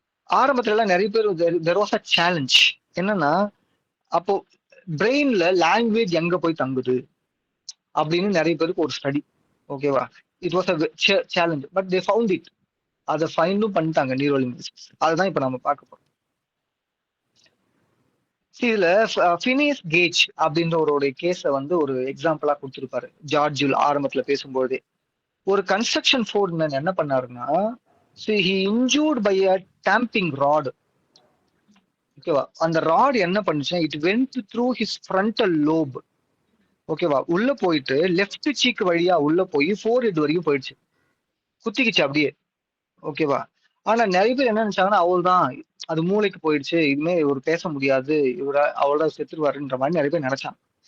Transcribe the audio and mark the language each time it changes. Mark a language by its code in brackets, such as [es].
[ta] ஆரம்பத்துல எல்லாம் நிறைய பேர் [en] there was a challenge. [ta] என்னன்னா, அப்போ பிரெயின்ல லாங்குவேஜ் எங்க போய் தங்குது அப்படின்னு நிறைய பேருக்கு ஒரு ஸ்டடி. ஓகேவா? [en] It was a challenge, but they found it. [ta] அதை ஃபைண்டும் பண்ணிட்டாங்க [en] Neuro linguistics. [ta] அதுதான் இப்ப நம்ம பார்க்க போறோம். இதுல ஃபினியஸ் கேஜ் அப்படின்றவருடைய கேஸை வந்து ஒரு எக்ஸாம்பிளா கொடுத்திருப்பாரு ஜார்ஜ் ஆரம்பத்துல பேசும்போதே. ஒரு கன்ஸ்ட்ரக்ஷன் ஃபோர்மேன் என்ன பண்ணாருன்னா, [en] he injured by a tamping rod. [ta] ஓகேவா? அந்த ராட் என்ன பண்ணுச்சுன்னா, [en] It went through his frontal lobe. [ta] ஓகேவா? உள்ள போயிட்டு லெஃப்ட் சீக் வழியா உள்ள போய் ஃபோர்ஹெட் வரைக்கும் போயிடுச்சு, குத்திக்கிச்சு அப்படியே. ஓகேவா? ஆனா நிறைய பேர் என்ன நினைச்சாங்கன்னா, அவள் தான் அது மூளைக்கு போயிடுச்சு, இனிமே இவர் பேச முடியாது, அவளோட செத்துருவாருன்ற மாதிரி நிறைய பேர் நினைச்சாங்க.